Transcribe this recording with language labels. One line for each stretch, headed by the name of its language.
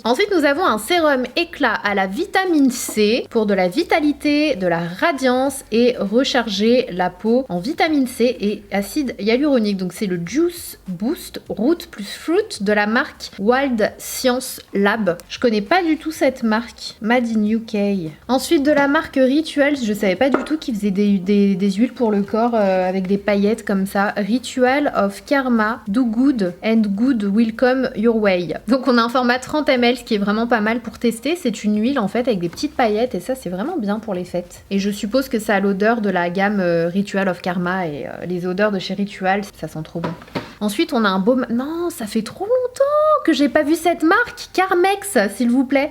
French: Ensuite, nous avons un sérum éclat à la vitamine C pour de la vitalité, de la radiance et recharger la peau en vitamine C et acide hyaluronique. Donc, c'est le Juice Boost Root plus Fruit de la marque Wild Science Lab. Je connais pas du tout cette marque. Made in UK. Ensuite, de la marque Rituals, je savais pas du tout qu'ils faisaient des huiles pour le corps avec des paillettes comme ça.
English: Ritual of Karma, Do Good and Good Will Come Your Way.
French: Donc on a un format 30 ml, ce qui est vraiment pas mal pour tester. C'est une huile en fait avec des petites paillettes et ça c'est vraiment bien pour les fêtes. Et je suppose que ça a l'odeur de la gamme Ritual of Karma et les odeurs de chez Ritual, ça sent trop bon. Ensuite, on a un baume... Non, ça fait trop longtemps que j'ai pas vu cette marque. Carmex, s'il vous plaît.